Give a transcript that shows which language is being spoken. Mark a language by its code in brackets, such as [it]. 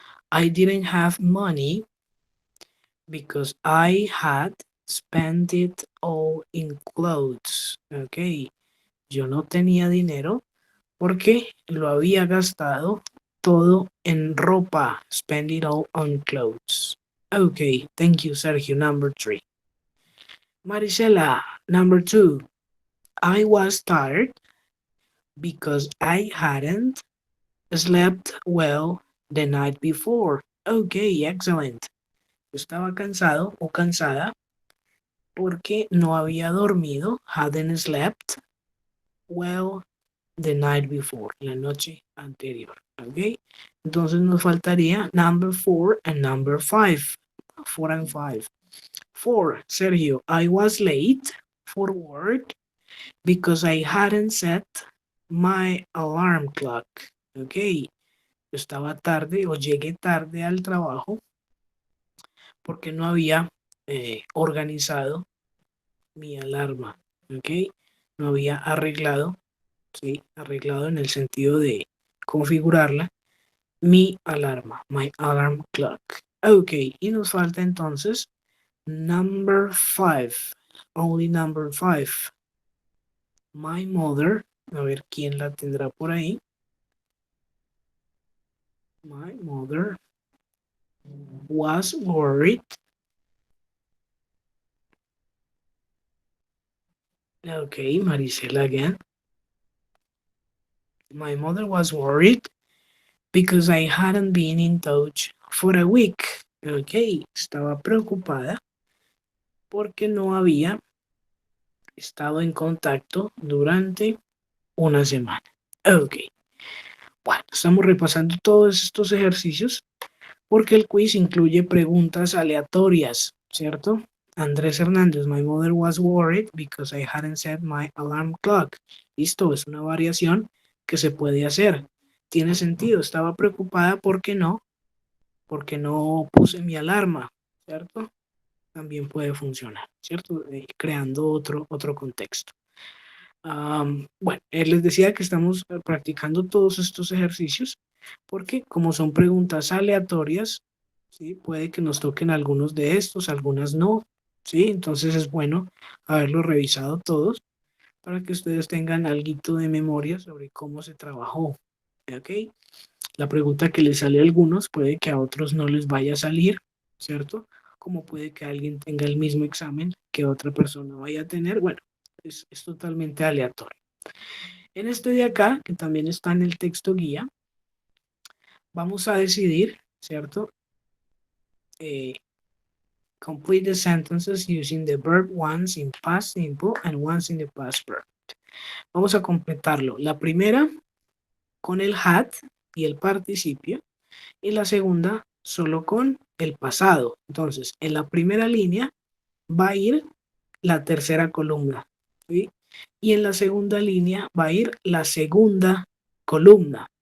[en] I didn't have money because I had spent it all in clothes. [es] Ok, yo no tenía dinero porque lo había gastado todo en ropa. [en] Spend it all on clothes. Ok, thank you, Sergio. Number 3. Marisela, number 2. I was tired because I hadn't slept well the night before. Ok, excellent. [es] Estaba cansado o cansada porque no había dormido. [en] Hadn't slept well the night before, [es] la noche anterior. [en] Ok, [es] Entonces nos faltaría [en] number 4 and number 5. 4 and 5. 4, Sergio, I was late for work because I hadn't set my alarm clock. [es] Ok, yo estaba tarde o llegué tarde al trabajo porque no había organizado mi alarma. Ok, no había arreglado, ¿sí? Arreglado en el sentido de configurarla, mi alarma, [en] my alarm clock. [es] Ok, y nos falta entonces [en] number 5, only number 5. My mother, [es] a ver quién la tendrá por ahí. [en] My mother was worried. Okay, Maricela again. My mother was worried because I hadn't been in touch for a week. [es] Okay, estaba preocupada porque no había estado en contacto durante una semana. Ok, bueno, estamos repasando todos estos ejercicios porque el quiz incluye preguntas aleatorias, ¿cierto? [en] Andrés Hernández, my mother was worried because I hadn't set my alarm clock. [es] Listo, es una variación que se puede hacer. Tiene sentido, estaba preocupada porque no puse mi alarma, ¿cierto? También puede funcionar, ¿cierto? Creando otro contexto. Bueno, les decía que estamos practicando todos estos ejercicios porque como son preguntas aleatorias, ¿sí? Puede que nos toquen algunos de estos, algunas no, ¿sí? Entonces es bueno haberlos revisado todos para que ustedes tengan algo de memoria sobre cómo se trabajó, ¿ok? La pregunta que les sale a algunos puede que a otros no les vaya a salir, ¿cierto? Como puede que alguien tenga el mismo examen que otra persona vaya a tener, bueno, es totalmente aleatorio. En este de acá, que también está en el texto guía, vamos a decidir, ¿cierto? [en] Complete the sentences using the verb once in past simple and once in the past perfect. [es] Vamos a completarlo. La primera con el had y el participio y la segunda solo con el pasado. Entonces, en la primera línea va a ir la tercera columna, ¿sí? Y en la segunda línea va a ir la segunda columna.